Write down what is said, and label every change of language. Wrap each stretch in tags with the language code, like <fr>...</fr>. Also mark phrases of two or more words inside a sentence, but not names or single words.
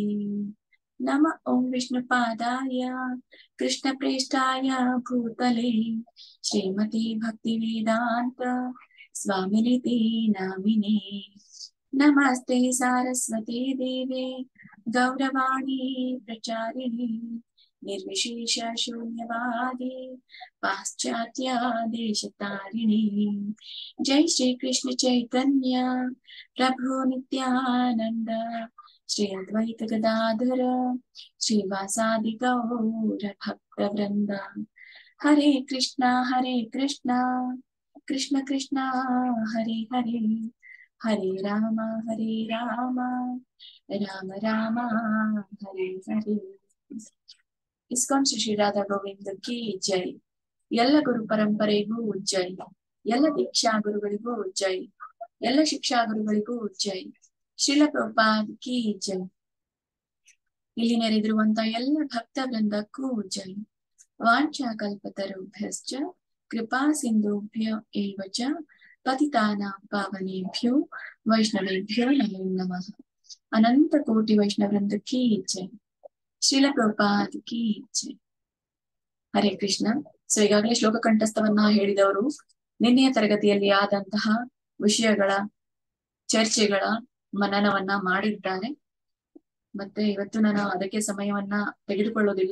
<sa>ನಮ ಓಂ ವಿಷ್ಣುಪಾದಾಯ ಕೃಷ್ಣಪ್ರೇಷ್ಠಾಯ ಭೂತಲೆ ಶ್ರೀಮತಿ ಭಕ್ತಿವೇದಾಂತ ಸ್ವಾಮಿನಿತಿ ನಾಮಿನೇ. ನಮಸ್ತೆ ಸಾರಸ್ವತಿ ದೇವೆ ಗೌರವಾಣಿ ಪ್ರಚಾರಿಣಿ ನಿರ್ವಿಶೇಷ ಶೂನ್ಯವಾದಿ ಪಾಶ್ಚಾತ್ಯ ದೇಶತಾರಿಣಿ. ಜೈ ಶ್ರೀ ಕೃಷ್ಣ ಚೈತನ್ಯ ಪ್ರಭು ನಿತ್ಯಾನಂದ ಶ್ರೀ ಅದ್ವೈತ ಗದಾಧರ ಶ್ರೀವಾಸಾದಿ ಗೌರ ಭಕ್ತ ವೃಂದ. ಹರೇ ಕೃಷ್ಣ ಕೃಷ್ಣ ಕೃಷ್ಣ ಹರೇ ಹರೇ ಹರೇ ರಾಮ ರಾಮ ರಾಮ ಹರೇ ಹರೇ.</sa> <kn>ಇಸ್ಕಾನ್ ಶ್ರೀ ರಾಧಾ ಗೋವಿಂದಕ್ಕೆ ಜೈ. ಎಲ್ಲ ಗುರು ಪರಂಪರೆಗೂ ಜೈ. ಎಲ್ಲ ದೀಕ್ಷಾ ಗುರುಗಳಿಗೂ ಜೈ. ಎಲ್ಲ ಶಿಕ್ಷಾ ಗುರುಗಳಿಗೂ ಜೈ. ಶ್ರೀಲ ಪ್ರಭುಪಾದ್</kn> <hi>की जय.</hi> <kn>ಇಲ್ಲಿ ನೆರೆದಿರುವಂತ ಎಲ್ಲ ಭಕ್ತ ವೃಂದಕ್ಕೂ ಜೈ.</kn> <sa>ವಾಂಛಾ ಕಲ್ಪತರುಭ್ಯಶ್ಚ ಕೃಪಾ ಸಿಂಧುಭ್ಯ ಏವ ಚ ಪತಿತಾನಾಂ ಪಾವನೇಭ್ಯೋ ವೈಷ್ಣವೇಭ್ಯೋ ನಮೋ ನಮಃ.</sa> <hi>ಅನಂತ ಕೋಟಿ ವೈಷ್ಣವ ವೃಂದ की जय. ಶ್ರೀಲ ಪ್ರಭುಪಾದ್ की जय.</hi> <sa>ಹರೇ ಕೃಷ್ಣ.</sa> <kn>ಸೊ ಈಗಾಗಲೇ ಶ್ಲೋಕ ಕಂಠಸ್ಥವನ್ನ ಹೇಳಿದವರು ನಿನ್ನೆಯ ತರಗತಿಯಲ್ಲಿ ಆದಂತಹ ವಿಷಯಗಳ ಚರ್ಚೆಗಳ ಮನನವನ್ನ ಮಾಡಿದ್ದಾರೆ. ಮತ್ತೆ ಇವತ್ತು ನಾನು ಅದಕ್ಕೆ ಸಮಯವನ್ನ ತೆಗೆದುಕೊಳ್ಳೋದಿಲ್ಲ.</kn>